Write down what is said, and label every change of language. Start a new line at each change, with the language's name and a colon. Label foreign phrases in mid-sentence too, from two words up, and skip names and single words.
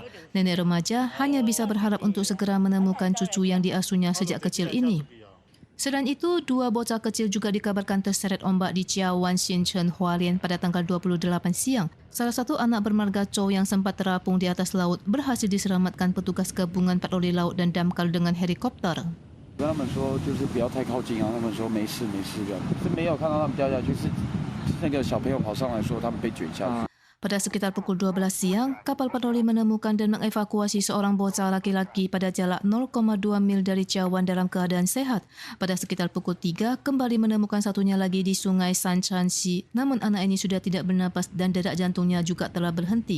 Indonesian: Nenek remaja hanya bisa berharap untuk segera menemukan cucu yang diasuhnya sejak kecil ini. Selain itu, 2 bocah kecil juga dikabarkan terseret ombak di Chiawan Xinchen, Hualien pada tanggal 28 siang. Salah satu anak bermarga Chou yang sempat terapung di atas laut berhasil diselamatkan petugas gabungan patroli laut dan damkar dengan helikopter.
Chinese: 跟他们说就是不要太靠近啊，他们说没事没事这样，是没有看到他们掉下去，是那个小朋友跑上来说他们被卷下去。
Indonesian: Pada sekitar pukul 12 siang, kapal patroli menemukan dan mengevakuasi seorang bocah laki-laki pada jarak 0,2 mil dari Chiawan dalam keadaan sehat. Pada sekitar pukul 3, kembali menemukan satunya lagi di sungai Sanchanxi, namun anak ini sudah tidak bernapas dan detak jantungnya juga telah berhenti.